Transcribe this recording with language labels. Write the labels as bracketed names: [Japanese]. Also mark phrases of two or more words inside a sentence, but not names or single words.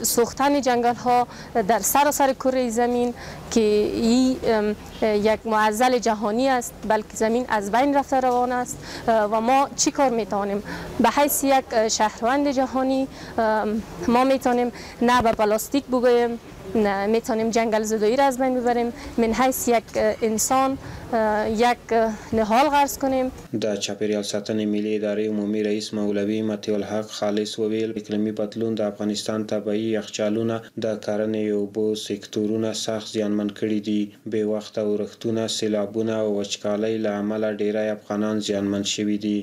[Persian] سوختن جنگل ها در سراسر کره زمین که این یک معضل جهانی است، بلکه زمین از بین رفته روان است و ما چی کار میتونیم به حیث یک شهروند جهانی ما میتونیم نه به پلاستیک بگوییم، میتونیم جنگل زدایی را از بین ببریم، من حیث یک انسان یک نهال غرس کنیم. [Pashto] د چاپیریال ساتنې ملي ادارې عمومي رئیس مولوي مطیع الحق خالص وویل اقلیمي بدلون د افغانستان طبیعي یخچالونه د کرنې او اوبو سکتورونه سخت زیانمن کړي دي. بې وخته اورښتونه، سیلابونه او وچکالۍ له امله ډیری افغانان زیانمن شوي دي.